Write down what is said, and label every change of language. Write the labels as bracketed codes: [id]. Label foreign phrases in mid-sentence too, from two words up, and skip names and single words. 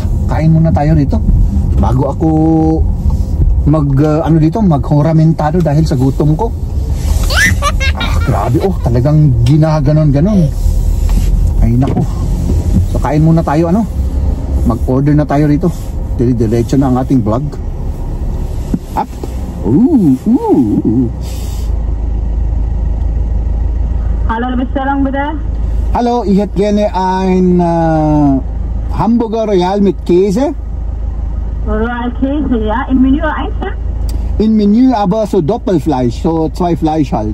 [tl] Kain muna tayo dito bago ako maghuramentado dahil sa gutom ko. Grabe, talagang ginaganon-ganon. Ay nako. So kain muna tayo, mag-order na tayo rito. Diretso na ang ating vlog. Up. [de] Hallo, bestellung bitte. Hallo, ich hätte gerne ein Hamburger Royal mit Käse. Royal Käse, ja. Im Menü einzeln? Im Menü aber so Doppelfleisch, so 2 Fleisch halt.